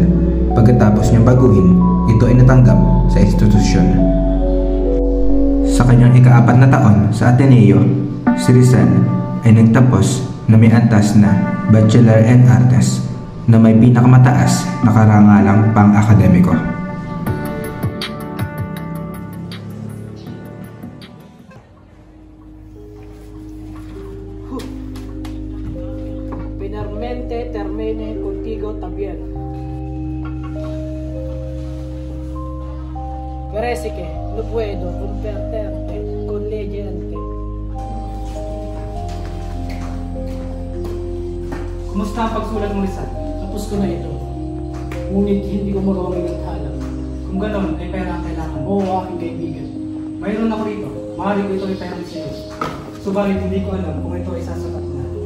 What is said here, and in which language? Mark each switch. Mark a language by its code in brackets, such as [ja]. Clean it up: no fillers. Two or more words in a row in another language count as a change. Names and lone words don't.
[tl] Pagkatapos niyang baguhin, ito ay natanggap sa institusyon. Sa kanyang ika-4 na taon sa Ateneo, si Rizal ay nagtapos na may antas na [en] Bachelor in Arts [tl] na may pinakamataas na karangalang pang-akademiko. [es] Finalmente termine contigo también. Parece que no puedo convertirte con leyente. [tl] Kumusta ang pagsulat mo, Rizal? Tapos ko na ito. Ngunit hindi ko magawang ilathala. Kung gano'n, ay pera ang kailangan mo. Oo, aking kaibigan. Mayroon ako rito. Maaari ko ito ay pera sa iyo. Subalit hindi ko alam kung ito ay sasapat na.